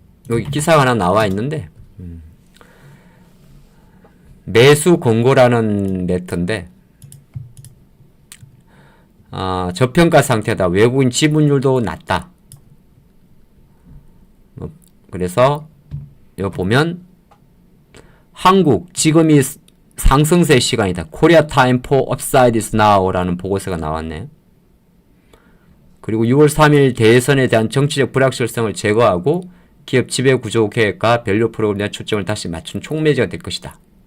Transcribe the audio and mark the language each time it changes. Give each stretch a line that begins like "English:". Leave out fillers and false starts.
Korean: 여기 기사가 하나 나와 있는데, 매수 권고라는 레터인데, 저평가 상태다. 외국인 지분율도 낮다. 그래서 여기 보면 한국 지금이 상승세 시간이다.
English: Korea time for upside is now라는
Korean: 보고서가 나왔네요. 그리고 6월 3일 대선에 대한 정치적 불확실성을 제거하고 기업 지배 구조 계획과 밸류 프로그램에 대한 초점을 다시 맞춘 촉매제가 될 것이다.